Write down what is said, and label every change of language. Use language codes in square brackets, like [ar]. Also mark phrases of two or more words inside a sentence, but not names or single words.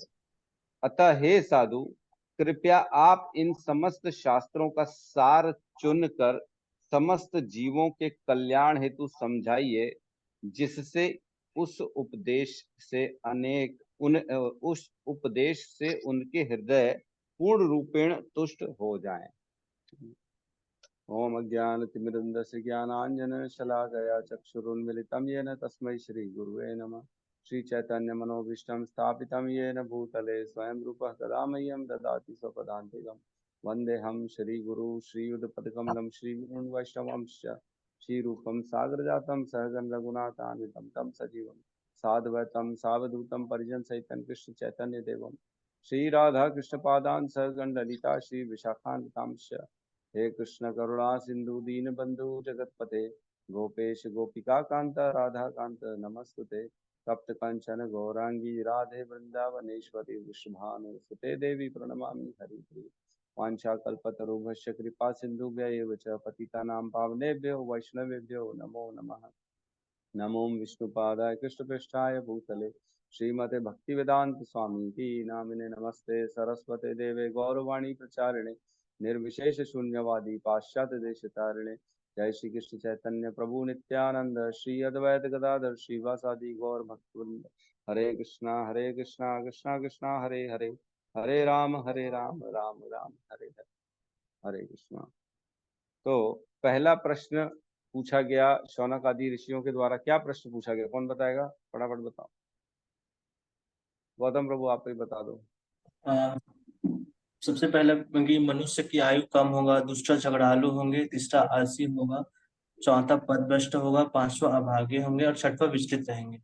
[hi] अतः हे साधु, कृपया आप इन समस्त शास्त्रों का सार चुनकर समस्त जीवों के कल्याण हेतु समझाइए, जिससे उस उपदेश से उनके हृदय पूर्ण रूपेण तुष्ट हो जाएं। [sa] ओम अज्ञानतिमिरन्धस्य ज्ञानाञ्जन शलाकया चक्षुरुन्मिलितं येन तस्मै श्री गुरुवे नमः। श्री चैतन्य मनोभीष्टं स्थापितं येन भूतले स्वयं रूपः कदा मह्यं ददाति स्वपदान्तिकं। वन्देऽहं श्रीगुरु श्रीयुतपदकमलं श्रीगुरून् वैष्णवांश्च श्रीरूपं सागरजातं सहगण रघुनाथान्वितं तं सजीवं साद्वैतं सावधूतं परिजनसहितं कृष्ण चैतन्य देवं श्री राधा कृष्ण पादान् सहगण ललिता श्री विशाखान्वितांश्च। हे कृष्ण करुणा सिंधु दीन बंधु जगतपते गोपेश गोपिका कांत राधा कांत नमस्तुते। तप्त कंचन गौरांगी राधे वृंदावनेश्वरी वृषभानुसुते देवी प्रणमामि हरिप्रिये। वाञ्छाकल्पतरुभ्यश्च कृपा सिन्धुभ्यैव च पतितानां पावनेभ्यो वैष्णवेभ्यो नमो नमः। नमो विष्णुपादाय कृष्णपृष्ठाय भूतले श्रीमते भक्तिवेदांत स्वामी की नामिने नमस्ते सरस्वते देवे गौरवाणी प्रचारिणे निर्विशेष शून्यवादी पाश्चात्य देश तारिणे। जय श्री कृष्ण चैतन्य प्रभु नित्यानंद श्री अद्वैत गदाधर श्रीवासादि गौर भक्तवृंद। हरे कृष्णा कृष्णा कृष्णा हरे हरे, हरे राम राम राम हरे हरे। हरे कृष्णा। [hi] तो पहला प्रश्न पूछा गया शौनक आदि ऋषियों के द्वारा। क्या प्रश्न पूछा गया, कौन बताएगा? फटाफट बताओ। गौतम प्रभु आप ही बता दो। अ, सबसे पहले कि मनुष्य की आयु कम होगा, दूसरा झगड़ालू होंगे, तीसरा आलसी होगा, चौथा पदभ्रष्ट होगा, पांचवा अभागे होंगे और छठवा विचलित रहेंगे।